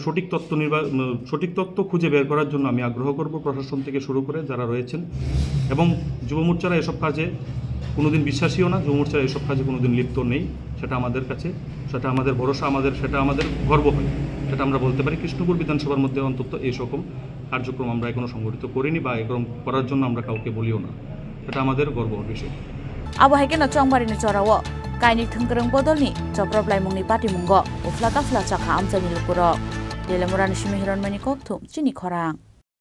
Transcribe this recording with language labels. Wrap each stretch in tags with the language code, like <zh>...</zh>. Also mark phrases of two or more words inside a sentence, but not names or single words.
<bn>সঠিক তথ্য খুঁজে বের করার জন্য আমি আগ্রহ করব প্রশাসন থেকে শুরু করে যারা রয়েছেন এবং যুব মোর্চারা এসব কাজে কোনোদিন বিশ্বাসীও না যুব মোর্চারা এসব কাজে কোনোদিন লিপ্ত নেই সেটা আমাদের কাছে সেটা আমাদের ভরসা সেটা আমাদের গর্ব হয় সেটা আমরা বলতে পারি কৃষ্ণপুর বিধানসভার মধ্যে অন্তত এই সকম কার্যক্রম আমরা এখনো সংগঠিত করিনি বা এরকম করার জন্য আমরা কাউকে বলিও না এটা আমাদের গর্বের বিষয়</bn> <trp>haikena Chongbarini Chorawo Kaini Thangkrang Bodolni Choproplaimungni Patimung Ufla Tafla Chakha Amchani Lupuro Telemora ni Shimihiron Mani Kokthum Chini Khorang</trp>